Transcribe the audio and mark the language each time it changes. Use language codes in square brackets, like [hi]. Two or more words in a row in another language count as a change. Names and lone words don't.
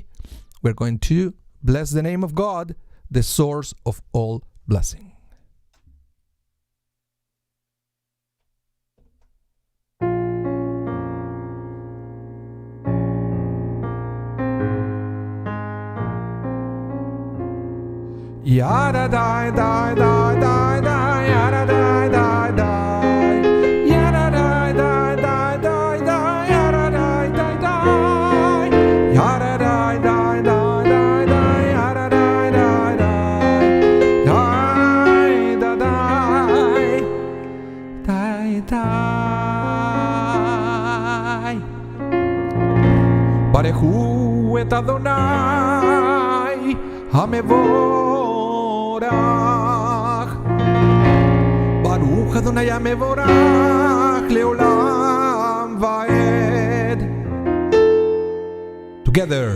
[en] We're going to bless the name of God, the source of all blessing. Yada die die die die die yada die die die yada die die die die die yada die die die yada die die die die die yada die die die die die die [he] ברכו את אדוני המבורך ברוך אדוני המבורך לעולם ועד. [en] Together.